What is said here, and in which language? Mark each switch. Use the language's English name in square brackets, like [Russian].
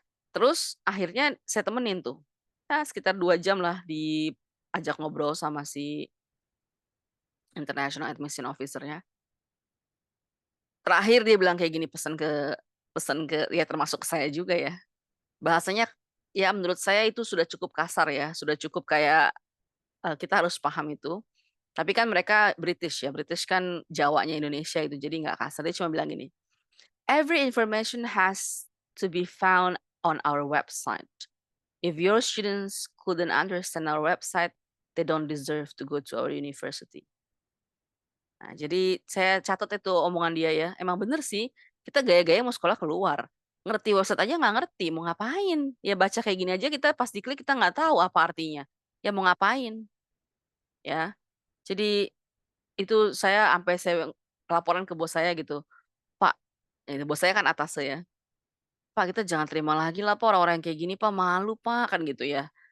[Indonesian] Terus akhirnya saya temenin tuh, ya sekitar 2 jam lah diajak ngobrol sama si International Admission Officer-nya. Terakhir dia bilang kayak gini, pesen ke ya termasuk ke saya juga ya. Bahasanya ya menurut saya itu sudah cukup kasar ya, sudah cukup kayak, kita harus paham itu. Tapi kan mereka British ya, British kan Jawanya Indonesia itu, jadi nggak kasar. Dia cuma bilang gini, [English] "Every information has to be found on our website. If your students couldn't understand our website, they don't deserve to go to our university." [Indonesian] Nah, jadi saya catat itu omongan dia ya. Emang bener sih, kita gaya-gaya mau sekolah keluar. Ngerti website aja nggak ngerti, mau ngapain? Ya baca kayak gini aja kita pas diklik kita nggak tahu apa artinya. Ya mau ngapain? Ya. Jadi itu saya sampai saya laporan ke bos saya gitu, "Pak," ini bos saya kan atas saya, "Pak, kita jangan terima lagi lah Pak orang-orang yang kayak gini Pak, malu Pak," kan gitu ya.